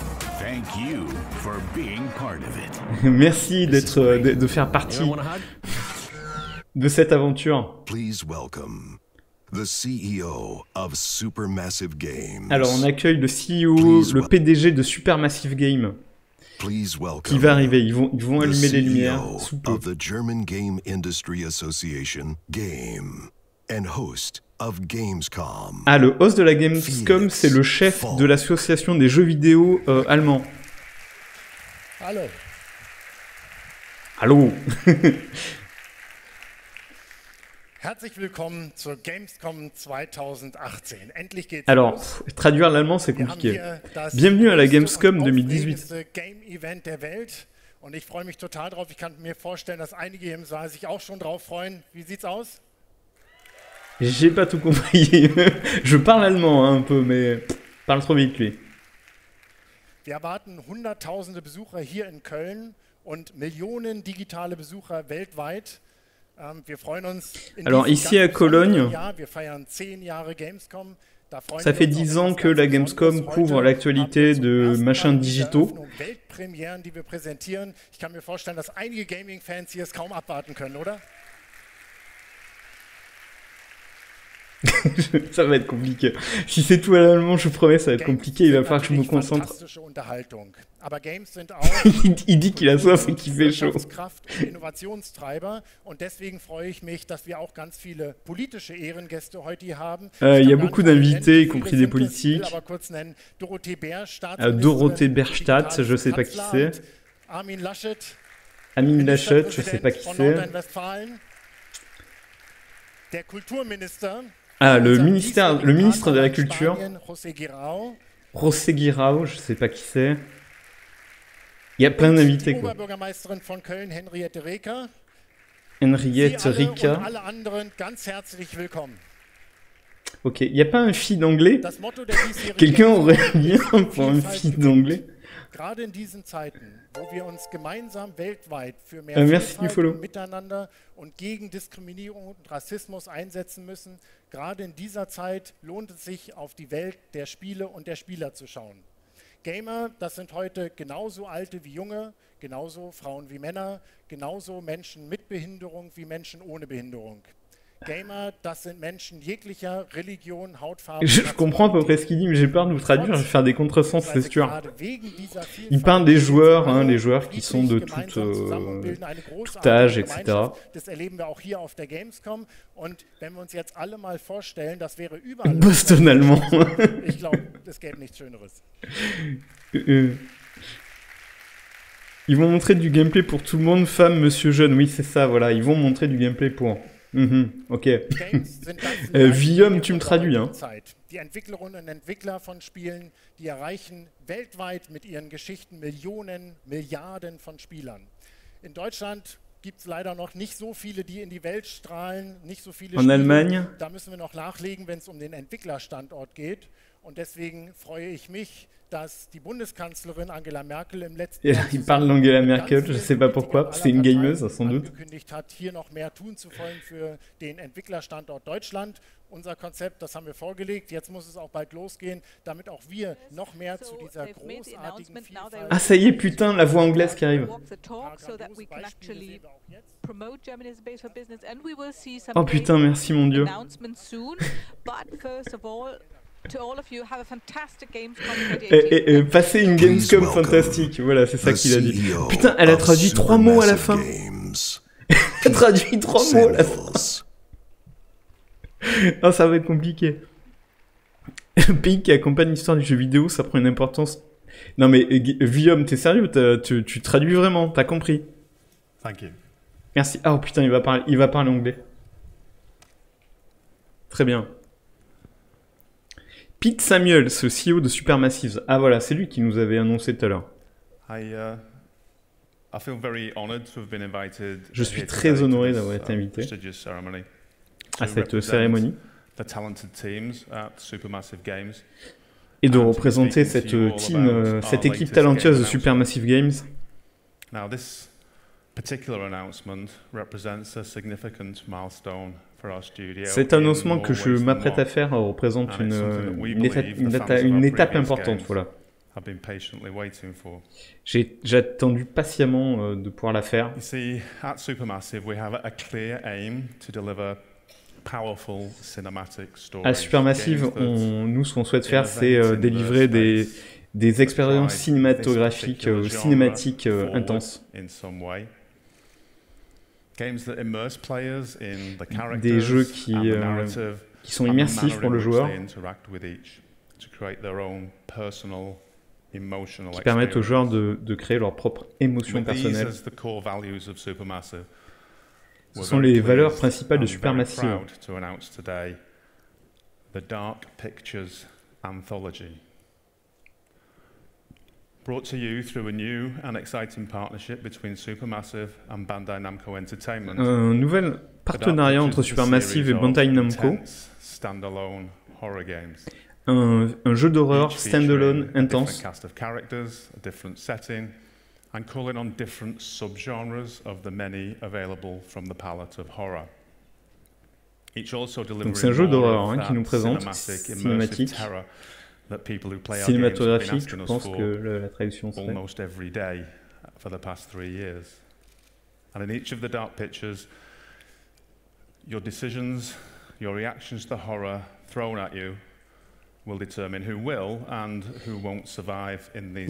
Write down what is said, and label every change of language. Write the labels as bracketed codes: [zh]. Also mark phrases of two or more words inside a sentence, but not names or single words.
[fr] Merci de faire partie de cette aventure. Alors on accueille le CEO, le PDG de Supermassive Game. [en] Please [fr] qui [en] welcome [fr] va arriver. Ils vont [en] the [fr] allumer les lumières [en] CEO [fr] sous peu. [en] of the German Game Industry Association, Game, and host of Gamescom. [fr] Ah, le host de la Gamescom, c'est le chef de l'association des jeux vidéo allemand. [de] Hallo. [fr] Allô. [de] Herzlich willkommen zur Gamescom 2018. Endlich geht's [fr] Alors, [de] los. [fr] traduire l'allemand, c'est [de] Wir haben [fr] compliqué. [de] hier das [fr] Bienvenue à la [de] größte [fr] Gamescom [de] und [fr] 2018. [de] aufregendste Game-Event der Welt. Und ich freue mich total drauf. Ich kann mir vorstellen, dass einige hier im Saal sich auch schon drauf freuen. Wie sieht's aus? [fr] J'ai pas tout compris. Je parle allemand hein, un peu, mais parle trop vite lui. [de] Wir erwarten hunderttausende Besucher hier in Köln und Millionen digitale Besucher weltweit. Wir freuen uns in [fr] Alors [de] diesem [fr] ici à [de] ganz besonderen [fr] Cologne, [de] Jahr. Wir feiern 10 Jahre Gamescom. Da freuen [fr] ça [de] wir [fr] fait [de] uns auf [fr] 10 ans [de] etwas [fr] que [de] ganz [fr] la Gamescom [de] Besonderes. [fr] couvre [de] Heute [fr] l'actualité [de] haben wir zum [fr] de [de] ersten [fr] machins [de] Mal in dieser [fr] digitaux. [de] Eröffnung Weltpremieren, die wir präsentieren. Ich kann mir vorstellen, dass einige Gaming-Fans hier es kaum abwarten können, oder? [fr] Ça va être compliqué. Si c'est tout à l'allemand, je vous promets, ça va être [de] Games [fr] compliqué. Il va [de] sind [fr] falloir que je me [de] natürlich [fr] concentre. [de] fantastische Unterhaltung. Aber Games sind auch [fr] Il dit qu'il a soif et qu'il fait chaud. [de] Wirtschaftskraft und Innovationstreiber. Und deswegen freue ich mich, dass wir auch ganz viele politische Ehrengäste heute hier haben. [fr] Il y a [de] Ich kann [fr] beaucoup [de] gar nicht [fr] d'invités, y [de] nennen, [fr] compris [de] viele [fr] des [de] sind es. Ich will [fr] politiques. [de] aber kurz nennen, Dorothee Bär, [fr] Dorothée Bärstadt, je sais pas qui c'est. [de] Armin Laschet, [fr] Amine Laschet, je sais pas qui [de] von [fr] c'est. [de] Nordrhein-Westfalen. Der Kulturminister. [fr] Ah, le [de] unser [fr] ministre de la [de] Partner in [fr] Culture. [de] Spanien, José Guirao. [fr] José Guirao, je sais pas qui c'est. Il y a plein d'invités [de] Die [fr] quoi. [de] Oberbürgermeisterin von Köln, Henriette Reker. [fr] Henriette [de] Sie alle und [fr] Rika. [de] alle anderen ganz herzlich willkommen. [fr] Ok, il n'y a pas un fille d'anglais? [de] Das Motto der diesjährigen [fr] Quelqu'un aurait [de] Gamescom [fr] bien pour un [de] Vielfalt [fr] fille [de] gewinnen. [fr] d'anglais? [de] Gerade in diesen Zeiten, wo wir uns gemeinsam weltweit für mehr [fr] merci du [de] Vielfalt [fr] follow. [de] und Miteinander und gegen Diskriminierung und Rassismus einsetzen müssen, gerade in dieser Zeit lohnt es sich, auf die Welt der Spiele und der Spieler zu schauen. Gamer, das sind heute genauso Alte wie Junge, genauso Frauen wie Männer, genauso Menschen mit Behinderung wie Menschen ohne Behinderung. Gamer, das sind Menschen jeglicher Religion, Hautfarbe. [fr] Je comprends à peu près ce qu'il dit, mais j'ai peur de vous traduire, je vais faire des contresens, c'est sûr. Il Il parle des joueurs, hein, les joueurs qui sont de tout âge, etc. [de] Das erleben wir auch hier auf der Gamescom. Und wenn wir uns jetzt alle mal vorstellen, das wäre überall. [fr] Boston allemand. [de] Ich glaube, es gäbe nichts Schöneres. [fr] Ils vont montrer du gameplay pour tout le monde, femme, monsieur jeune. Oui, c'est ça, voilà. Ils vont montrer du gameplay pour. Ok. Guillaume, tu me traduis, hein. [de] Die Entwicklerinnen und Entwickler von Spielen, die erreichen weltweit mit ihren Geschichten Millionen, Milliarden von Spielern. In Deutschland gibt es leider noch nicht so viele, die in die Welt strahlen, nicht so viele [fr] En Allemagne. [de] Da müssen wir noch nachlegen, wenn es um den Entwicklerstandort geht. Und deswegen freue ich mich, dass die Bundeskanzlerin Angela Merkel im letzten Jahr [fr] Il parle d'Angela Merkel, je sais pas pourquoi. C'est une gameuse, sans doute. [de] angekündigt hat, hier noch mehr tun zu wollen für den Entwicklerstandort Deutschland. Unser Konzept, das haben wir vorgelegt. Jetzt muss es auch bald losgehen, damit auch wir noch mehr zu dieser großartigen Vielfalt. [fr] Ah, ça y est, putain, la voix anglaise qui arrive. Oh putain, merci mon dieu. Passer une Gamescom fantastique, voilà, c'est ça qu'il a dit. Putain, elle a traduit 3 mots à la fin. Elle a traduit 3 mots à la fin. Oh, ça va être compliqué. Le pays qui accompagne l'histoire du jeu vidéo, ça prend une importance. Non mais Guillaume, t'es sérieux? Tu traduis vraiment, t'as compris? [en] Thank you. [fr] Merci. Ah oh, putain, il va parler anglais. Très bien. Pete Samuels, le CEO de Supermassive. Ah voilà, c'est lui qui nous avait annoncé tout à l'heure. [en] I feel very honored to have been invited. [fr] Je suis très honoré d'avoir été invité à cette cérémonie [en] the talented teams at Supermassive Games. [fr] Et de représenter cette team, cette équipe talentueuse de Supermassive Games. [en] Now this particular announcement represents a significant milestone for our studio. [fr] Cet annoncement que je m'apprête à faire représente une étape importante, voilà. [en] I've been patiently waiting for. [fr] J'ai attendu patiemment de pouvoir la faire. [en] You see, at Supermassive, we have a clear aim to deliver powerful cinematic stories. [fr] À Supermassive, nous, ce qu'on souhaite faire, c'est délivrer des des expériences cinématographiques, cinématiques intenses. Des jeux qui sont immersifs pour le joueur, qui permettent aux joueurs de créer leurs propres émotions personnelles. Ce sont les valeurs principales de Supermassive. [en] The Dark Pictures Anthology. Brought to you through a new and exciting partnership between Supermassive and Bandai Namco Entertainment. [fr] Un nouvel partenariat entre Supermassive et Bandai Namco. [en] Standalone horror games. [fr] Un jeu d'horreur standalone intense. [en] A cast of characters, a different setting, and calling on different subgenres of the many available from the palette of horror. [fr] Donc c'est un jeu d'horreur qui nous présente, cinématique, cinématographique, je pense que la traduction serait. [en] Almost every day for the past 3 years. And in each of the dark pictures, your decisions, your reactions to the horror thrown at you will determine who will and who won't survive in these.